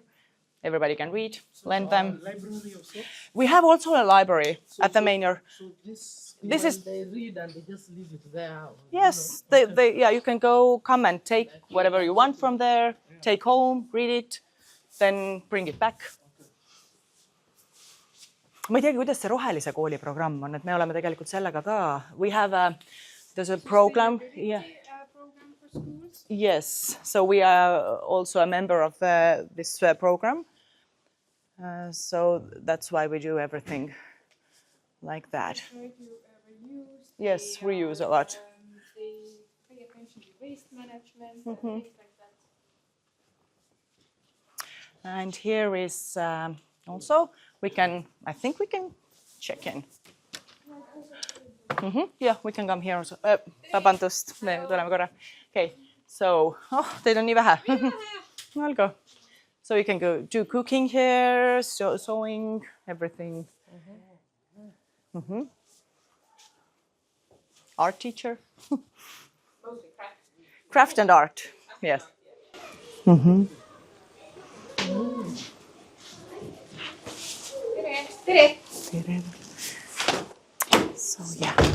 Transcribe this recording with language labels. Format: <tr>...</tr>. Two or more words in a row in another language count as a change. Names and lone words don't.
<en>Everybody can read, lend them. Library also? We have also a library at the manor. So This is they read and they just leave it there. Yes, you can come and take whatever you want from there, take home, read it, then bring it back.</en> <et>Ma ei teagi, kuidas see rohelise kooli programm on, et me oleme tegelikult sellega ka.</et> <en>We have there's a program. Yeah. Program for schools? Yes, so we are also a member of this program. So that's why we do everything like that. So if you ever use, Yes, we use a lot. they pay attention to waste management and things like that. And here is also, I think we can check in. Yeah, we can come here also.</en> <et>Vabandust, me tuleme korra.</et> <en>Okay, so,</en> <et>teid on nii vähe.</et> <en>I'll go. So you can go do cooking here, sewing, everything. Art teacher. Mostly craft. Craft and art, yes. So yeah.</en>